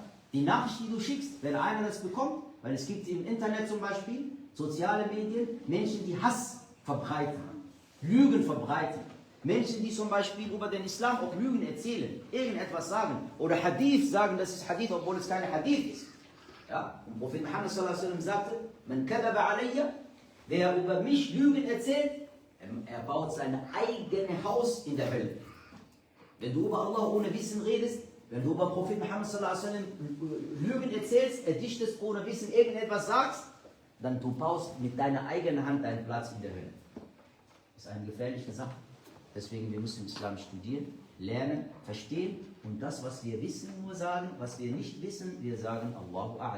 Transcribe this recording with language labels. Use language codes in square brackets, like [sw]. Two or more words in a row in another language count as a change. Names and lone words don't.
[de] Die Nachricht, die du schickst, wenn einer das bekommt, weil es gibt im Internet zum Beispiel, soziale Medien, Menschen, die Hass verbreiten, Lügen verbreiten. Menschen, die zum Beispiel über den Islam auch Lügen erzählen, irgendetwas sagen oder Hadith sagen, das ist Hadith, obwohl es keine Hadith ist. Ja? Und Prophet Muhammad [ar] صلى الله عليه وسلم [de] sagte, [ar] من كذب علي, [de] wer über mich Lügen erzählt, er baut sein eigenes Haus in der Hölle. Wenn du über Allah ohne Wissen redest, wenn du über Prophet Muhammad [ar] صلى الله عليه وسلم [de] Lügen erzählst, erdichtest ohne Wissen irgendetwas sagst, dann du baust mit deiner eigenen Hand deinen Platz in der Hölle. Das ist eine gefährliche Sache. Deswegen, wir müssen Islam studieren, lernen, verstehen und das, was wir wissen, nur sagen, was wir nicht wissen, wir sagen [ar] الله أعلم.